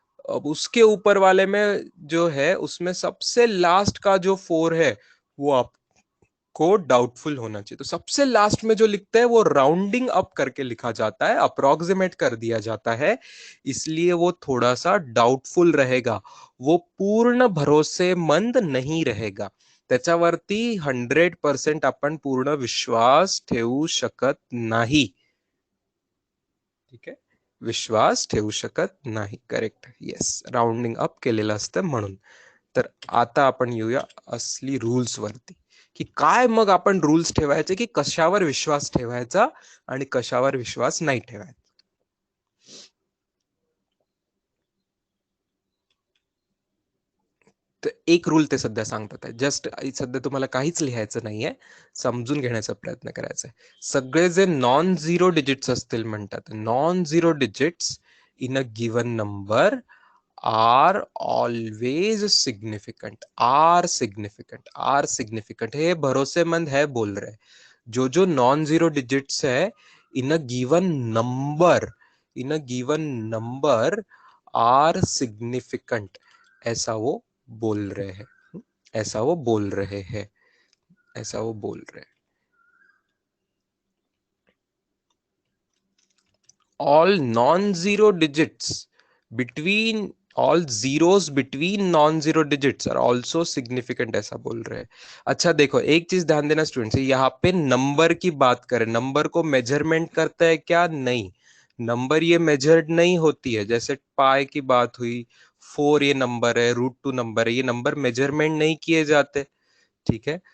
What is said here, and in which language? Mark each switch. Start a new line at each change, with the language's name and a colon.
Hindi: अब उसके ऊपर वाले में जो है उसमें सबसे लास्ट का जो 4 है वो आपको डाउटफुल होना चाहिए। तो सबसे लास्ट में जो लिखते हैं वो राउंडिंग अप करके लिखा जाता है, अप्रोक्सीमेट कर दिया जाता है, इसलिए वो थोड़ा सा डाउटफुल रहेगा, वो पूर्ण भरोसेमंद नहीं रहेगा।
Marathi: त्याच्यावरती 100% आपण पूर्ण विश्वास ठेवू शकत नाही, ठीक आहे, विश्वास ठेवू शकत नाही, करेक्ट, येस, राउंडिंग अप केलेलं असतं म्हणून। तर आता आपण येऊया असली रूल्स वरती, की काय मग आपण रूल्स ठेवायचे, की कशावर विश्वास ठेवायचा आणि कशावर विश्वास नाही ठेवायचा। तर एक रूल ते सध्या सांगतात आहे, जस्ट सध्या तुम्हाला काहीच लिहायचं नाहीये, समजून घेण्याचा प्रयत्न करायचा आहे। सगळे जे
English: non zero digits असतील म्हणतात, non zero digits in a given number are always significant, are significant, are significant है,
Hindi: भरोसेमंद है बोल रहे। जो जो नॉन जीरो डिजिट्स है इन a given number,
English: in a given number are significant,
Hindi: ऐसा वो बोल रहे हैं, ऐसा वो बोल रहे हैं, ऐसा वो बोल रहे हैं।
English: all non-zero digits between all zeros between non-zero digits are also significant,
Hindi: ऐसा बोल रहे हैं। अच्छा देखो एक चीज ध्यान देना स्टूडेंट्स, यहाँ पे नंबर की बात करें, नंबर को मेजरमेंट करता है क्या? नहीं, नंबर ये मेजर्ड नहीं होती है। जैसे पाई की बात हुई, 4 ये नंबर है, √2 नंबर है, ये नंबर मेजरमेंट नहीं किए जाते, ठीक है।